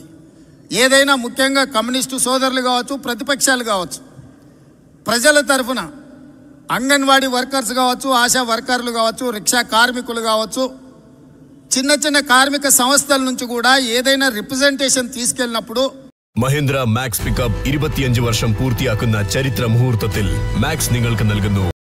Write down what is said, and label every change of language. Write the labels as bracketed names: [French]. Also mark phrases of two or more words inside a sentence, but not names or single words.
[Telugu] ఏదైనా ముఖ్యంగా కమ్యూనిస్టు సోదరులు కావచ్చు, ప్రతిపక్షాలు కావచ్చు, ప్రజల తరఫున అంగన్వాడీ వర్కర్స్ కావచ్చు, ఆశా వర్కర్లు కావచ్చు, రిక్షా కార్మికులు కావచ్చు, చిన్న చిన్న కార్మిక సంస్థల నుంచి కూడా ఏదైనా రిప్రజెంటేషన్ తీసుకెళ్ళినప్పుడు [Malayalam] മഹീന്ദ്ര മാക്സ് പിക്കപ്പ് 25 വർഷം പൂർത്തിയാക്കുന്ന ചരിത്ര മുഹൂർത്തത്തിൽ മാക്സ് നിങ്ങൾക്ക് നൽകുന്നു